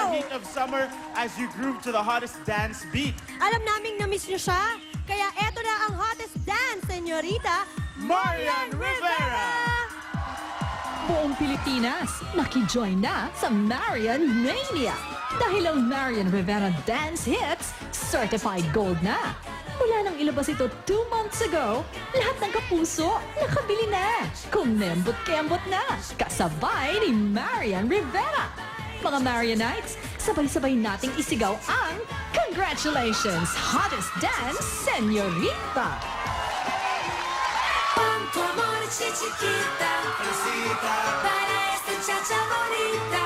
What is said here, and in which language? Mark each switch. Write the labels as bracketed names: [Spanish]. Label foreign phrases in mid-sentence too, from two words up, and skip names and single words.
[English] height of summer as you groove to the hottest dance beat. [Filipino] Alam naming na-miss nyo siya. Kaya eto na ang [English] hottest dance, [Filipino] senyorita, Marian Rivera! Buong Pilipinas, nakijoin na sa Marian Mania. Dahil ang Marian Rivera Dance Hits, [English] certified gold [Filipino] na. Mula nang ilabas ito 2 [English] months ago, [Filipino] lahat ng kapuso nakabili na. Kumembot-kembot na, kasabay ni Marian Rivera. Mga Marianites, sabay-sabay nating isigaw ang [English] Congratulations, Hottest Dance, [Filipino] Señorita! [Spanish] Cuánto amor, chiquita, para esta chacha bonita.